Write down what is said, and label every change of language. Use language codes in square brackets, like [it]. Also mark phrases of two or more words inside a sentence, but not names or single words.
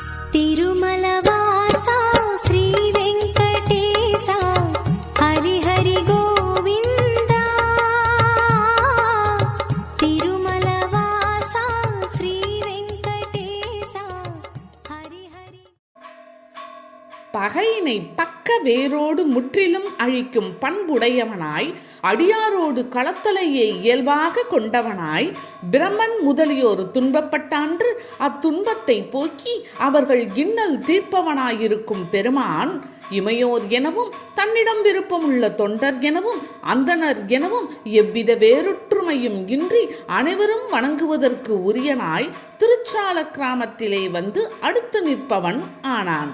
[sa] तिरुमलवासा श्री वेंकटेशा हरि हरि गोविंदा तिरुमलवासा श्री वेंकटेशा हरि हरि [ta] பகையினை பக்க வேரோடு முற்றிலும் அழிக்கும் பண்புடையவனாய், அடியாரோடு களத்தலையை இயல்பாக கொண்டவனாய், பிரமன் முதலியோர் துன்பப்பட்டான்று அத்துன்பத்தை போக்கி அவர்கள் இன்னல் தீர்ப்பவனாயிருக்கும் பெருமான், இமையோர் எனவும் தன்னிடம் விருப்பமுள்ள தொண்டர் எனவும் அந்தணர் எனவும் எவ்வித வேறுற்றுமையும் இன்றி அனைவரும் வணங்குவதற்கு உரியனாய் திருச்சால கிராமத்திலே வந்து அடுத்து நிற்பவன் ஆனான்.